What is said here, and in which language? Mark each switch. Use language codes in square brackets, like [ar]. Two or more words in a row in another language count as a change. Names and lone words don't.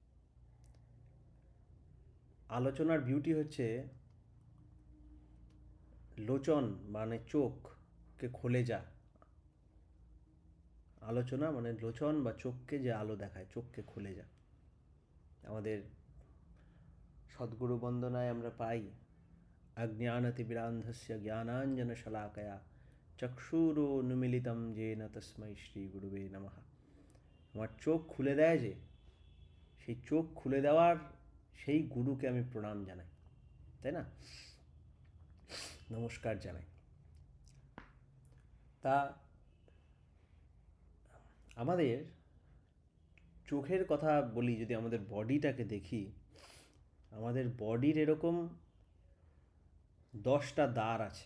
[bn] আলোচনার বিউটি হচ্ছে লোচন মানে চোখকে খুলে যা, আলোচনা মানে লোচন বা চোখকে যে আলো দেখায়, চোখকে খুলে যা। আমাদের সদ্গুরু বন্দনায় আমরা পাই [sa] অজ্ঞানতিমিরান্ধস্য জ্ঞানাঞ্জনশলাকয়া চক্ষুরুন্মিলিতং येन তস্मै শ্রীগুরুবে নমঃ। [bn] আমার চোখ খুলে দেয় যে, সেই চোখ খুলে দেওয়ার সেই গুরুকে আমি প্রণাম জানাই, তাই না? নমস্কার জানাই। তা আমাদের চোখের কথা বলি, যদি আমাদের বডিটাকে দেখি, আমাদের বডির এরকম 10টা দ্বার আছে।